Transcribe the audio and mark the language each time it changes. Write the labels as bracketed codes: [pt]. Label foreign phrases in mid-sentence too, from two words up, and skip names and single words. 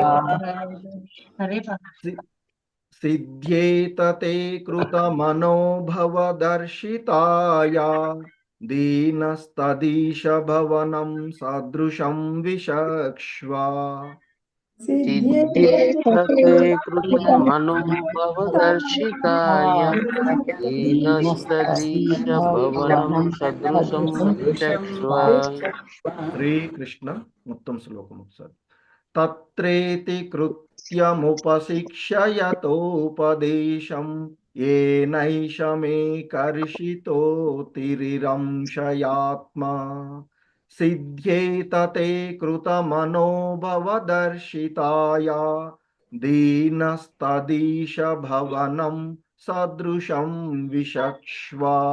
[sa] सिद्ध्येतते कृतमनोभवदर्शिताय दीनस्तदीश भवनं सदृशं विचक्ष्व सिद्ध्येतते कृतमनोभवदर्शिताय दीनस्तदीश भवनं सदृशं विचक्ष्व हरे कृष्ण [te] మొత్తం శ్లోకం ఒకసారి [sa] తత్రేతి కృత్యముపశిక్షయతోపదేశం येनैषमेकर्षितोऽतिरिरंशयात्मा सिद्ध्येतते कृतमनोभवदर्शिताय दीनस्तदीश भवनं सदृशं विचक्ष्व